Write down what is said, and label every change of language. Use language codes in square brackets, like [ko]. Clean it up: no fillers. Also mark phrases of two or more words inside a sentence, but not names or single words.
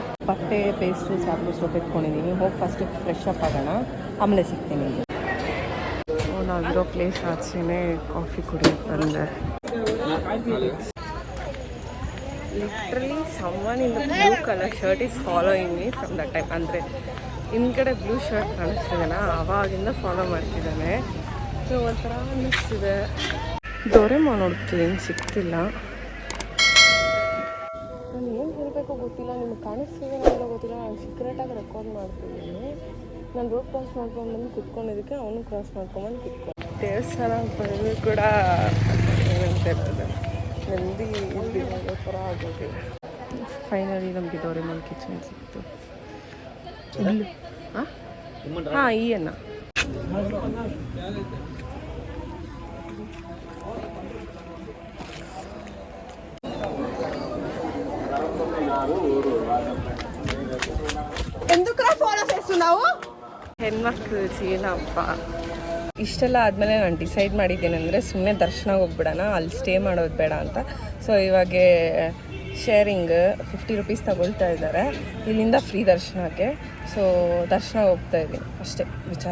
[kn] ಬಟ್ಟೆ ಪೇಸ್ಟು ಸಾಕು ಸೋಪ್ ಎತ್ಕೊಂಡಿದ್ದೀನಿ. ಹೋಗಿ [en] first fresh up [kn] ಆಗೋಣ, ಆಮೇಲೆ ಸಿಗ್ತೀನಿ. ನಾವಿರೋ ಪ್ಲೇಸ್ ಆಚೆನೇ ಕಾಫಿ ಕುಡಿಯೋಕೆ ಬಂದೆ. [en] literally someone in the blue colour shirt is following me from the time. [kn] ಅಂದರೆ ಹಿಂದ್ಗಡೆ [en] blue shirt [kn] ಕಾಣಿಸ್ತಿದ್ದಾನ, ಆವಾಗಿಂದ ಫಾಲೋ ಮಾಡ್ತಿದ್ದಾನೆ. ಸೊ ಒಂಥರ ಅನ್ನಿಸ್ತಿದೆ. ಡೋರೆಮಾನ್ ನೋಡ್ತೀನಿ, ಸಿಗ್ತಿಲ್ಲ. ನಾನು ಏನು ಹೇಳಬೇಕು ಗೊತ್ತಿಲ್ಲ, ನಿಮ್ಗೆ ಕಾಣಿಸ್ತಿದೆ ಅನ್ನೋದು ಗೊತ್ತಿಲ್ಲ. ನಾನು ಸೀಕ್ರೆಟಾಗಿ ರೆಕಾರ್ಡ್ ಮಾಡ್ತಿದ್ದೀನಿ. ನಾನು [en] road cross [kn] ಮಾಡ್ಕೊಂಡ್ಬಂದು ಕುತ್ಕೊಂಡಿದ್ದಕ್ಕೆ ಅವನು ಕ್ರಾಸ್ ಮಾಡ್ಕೊಂಬಂದು ಕುತ್ಕೊಂಡು ದೇವಸ್ಥಾನ ಬಂದು ಕೂಡ ಏನಂತ ಇರ್ತದೆ ನೆಮ್ಮದಿ ಇಲ್ಲಿ ಹೋಗೋ ಥರ ಆಗೋದಿಲ್ಲ. ಫೈನಲಿ ನಮಗೆ ಡೋರೆಮಾನ್ ಕಿಚನ್ ಸಿಕ್ತು. ಹಾಂ ಈ ಅನ್ನ [te] ఎందుకు ఫాలో చేస్తున్నావు? [kn] ಹೆಣ್ಮಕ್ಳು ಜೀವನಪ್ಪ. ಇಷ್ಟೆಲ್ಲ ಆದಮೇಲೆ ನಾನು ಡಿಸೈಡ್ ಮಾಡಿದ್ದೇನೆಂದರೆ ಸುಮ್ಮನೆ ದರ್ಶನಕ್ಕೆ ಹೋಗ್ಬಿಡೋಣ, ಅಲ್ಲಿ ಸ್ಟೇ ಮಾಡೋದು ಬೇಡ ಅಂತ. ಸೊ ಇವಾಗ ಶೇರಿಂಗ್ 50 ರೂಪೀಸ್ ತಗೊಳ್ತಾ ಇದ್ದಾರೆ ಇಲ್ಲಿಂದ ಫ್ರೀ ದರ್ಶನಕ್ಕೆ. ಸೊ ದರ್ಶನ ಹೋಗ್ತಾ ಇದ್ದೀನಿ ಅಷ್ಟೇ ವಿಚಾರ.